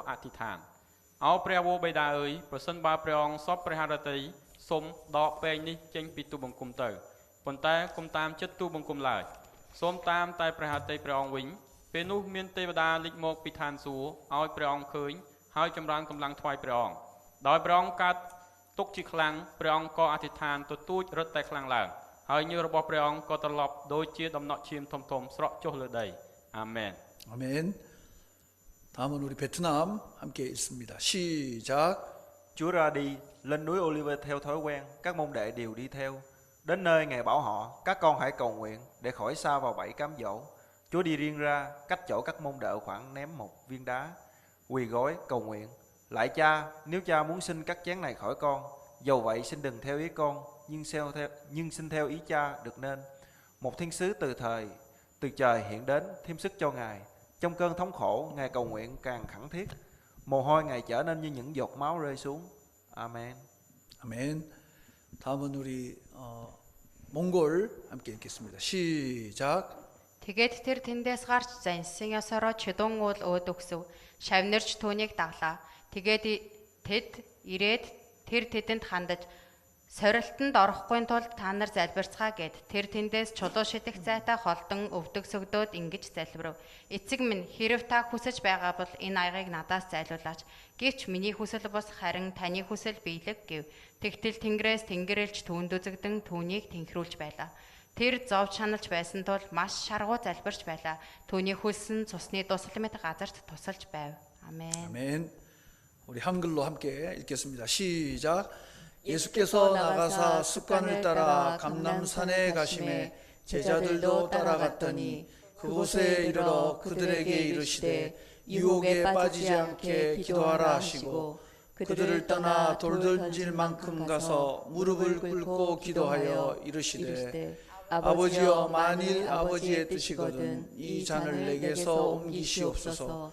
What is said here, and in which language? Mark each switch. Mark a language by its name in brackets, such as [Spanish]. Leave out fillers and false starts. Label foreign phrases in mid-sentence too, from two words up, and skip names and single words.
[Khmer] អធិដ្ឋានអោព្រះវរបិតាអើយប្រសិនបើព្រះអង្គសពព្រះハរតីសូមដកពេងនេះចេញពីទូបង្គំទៅប៉ុន្តែគុំតាមចិត្តទូបង្គំឡើយសូមតាមតែព្រះハរតីព្រះអង្គវិញពេលនោះមានទេវតាលេចមកពីឋានសួគ៌ឲ្យព្រះអង្គឃើញហើយចម្រើនកម្លាំងថ្វាយព្រះអង្គដោយព្រះអង្គកាត់ទុកជាខ្លាំងព្រះអង្គក៏អធិដ្ឋានទទូចរត់តែខ្លាំងឡើងហើយញើសរបស់ព្រះអង្គក៏ត្រឡប់ដូចជាដំណក់ឈាមធំៗស្រក់ចុះលើដីអាមែន [Korean] 아멘. 다음은 우리 베트남 함께 읽습니다. 시작. [Vietnamese] Chúa ra đi lên núi Olive theo thói quen, các môn đệ đều đi theo. Đến nơi Ngài bảo họ, các con hãy cầu nguyện để khỏi sa vào bẫy cám dỗ. Chúa đi riêng ra, cách chỗ các môn đệ khoảng ném một viên đá, quỳ gối cầu nguyện. Lạy Cha, nếu Cha muốn xin các chén này khỏi con, dầu vậy xin đừng theo ý con, nhưng xin theo ý Cha được nên. Một thiên sứ từ trời hiện đến, thêm sức cho Ngài. Trong cơn thống khổ, Ngài cầu nguyện càng khẳng thiết. Mồ hôi Ngài trở nên như những giọt máu rơi xuống. [Korean] 아멘. 아멘. 다음은 우리 몽골 함께 읽겠습니다. 시작. [Mongolian] Тэгээд тэр тэндээс гарч зансан ёсороо чидун уул өөд өгсөв. Шавнарч түүнийг даглаа. Тэгээд тэд ирээд тэр тэдэнд хандаж сорилтонд орохгүй тулд та нар залбирцгаа гэд тэр тэндээс чулуу шидэх зайтай холдон өвдөг сөгдөөд ингэж залбирав. Эцэг минь хэрв та хүсэж байгаа бол энэ аягийг надаас зайлуулаач. Гэвч миний хүсэл бус харин таны хүсэл биелэг гэв. Тэгтэл тэнгэрээс тэнгэрэлж түүнд үзэгдэн түүнийг тэнхрүүлж байлаа. Тэр зовж шаналж байсан тул маш шаргуу залбирч байлаа. Түүний хөлсөн цусны дусал мэт газарт тусалж байв. [Korean] 아멘. 아멘. 우리 한글로 함께 읽겠습니다. 시작. 예수께서 나가사 습관을 따라 감람산에 가심에 제자들도 따라갔더니 그곳에 이르러 그들에게 이르시되 유혹에 빠지지 않게 기도하라 하시고 그들을 떠나 돌 던질 만큼 가서 무릎을 꿇고 기도하여 이르시되 아버지여 만일 아버지의 뜻이거든 이 잔을 내게서 옮기시옵소서.